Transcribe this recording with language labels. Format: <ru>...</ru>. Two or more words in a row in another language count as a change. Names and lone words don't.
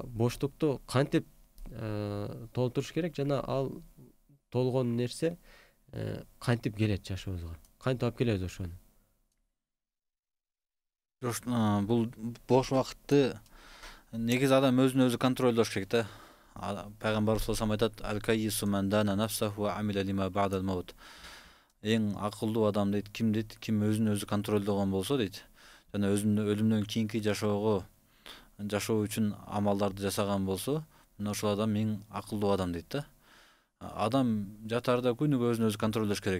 <ky>Боштукту кантип толтуруш керек жана ал толгон нерсе кантип келет жашообузга? Кантип алып келебиз ошону? Бул бош вакытты негизи адам өзүн өзү контролдош керек да. Пайгамбарыбыз</ky> <ar>صلى الله عليه</ar> <ky>айтат:</ky> <ar>"الكيس من دان نفسه وعمل لما بعد الموت."</ar> <ky>Эң акылдуу адам дейт, ким өзүн өзү контролдогон болсо дейт, жана өлүмдөн кийинки жашоо үчүн амалдарды жасаган болсо, мына ошол адам эң акылдуу адам дейт да. Адам жатаарда күнүгө өзүн өзү контролдош керек.</ky>